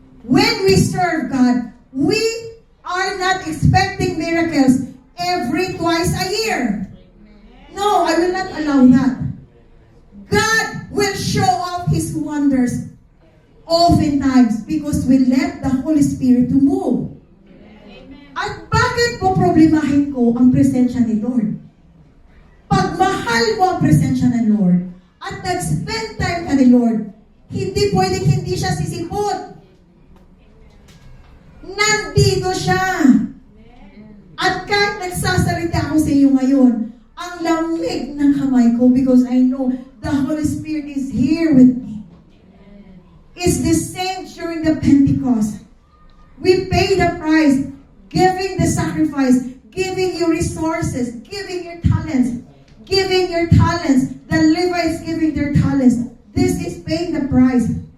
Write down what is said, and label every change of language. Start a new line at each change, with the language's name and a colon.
English: When we serve God, we are not expecting miracles twice a year. No, I will not allow that. God will show off His wonders oftentimes because we let the Holy Spirit to move.
Filipino: At bakit po problemahin ko ang presensya ni Lord? Pag mahal mo ang presensya ng Lord at nag-spend time ka ni Lord, hindi pwedeng hindi siya sisipot. Nandito siya. At kahit nagsasalita ako sa iyo ngayon, ang lamig ng kamay ko
English: because I know the Holy Spirit is here with me. It's the same during the Pentecost. We pay the price, giving the sacrifice, giving your resources, giving your talents, giving your talents. The Levites giving their talents. This is paying the price.